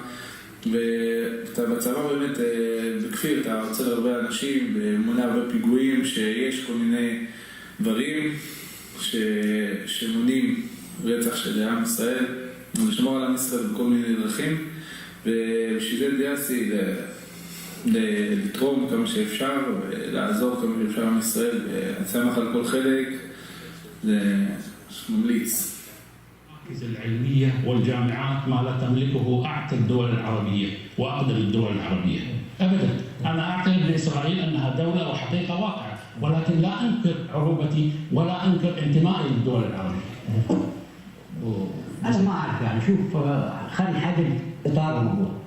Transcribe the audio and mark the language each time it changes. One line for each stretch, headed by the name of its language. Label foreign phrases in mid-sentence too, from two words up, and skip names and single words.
Hebrew: ובצבא באמת בכפיר אתה רוצה להרבה אנשים ומונה הרבה פיגועים, שיש כל מיני דברים שמונים רצח של עם ישראל ולשמור על עם ישראל בכל מיני דרכים, ובשביל זה התגייסתי לתרום כמה שאפשר ולעזור כמה שאפשר עם ישראל, ואני שמח על כל חלק, זה ממליץ.
Arabic: المراكز العلمية والجامعات ما لا تملكه أعتى الدول العربية وأقدم الدول العربية أبدا. أنا أعترف بإسرائيل أنها دولة وحقيقة واقعة، ولكن لا أنكر عروبتي ولا أنكر انتمائي للدول العربية. أنا ما أعرف يعني، شوف خلي حاجة إطار الموضوع.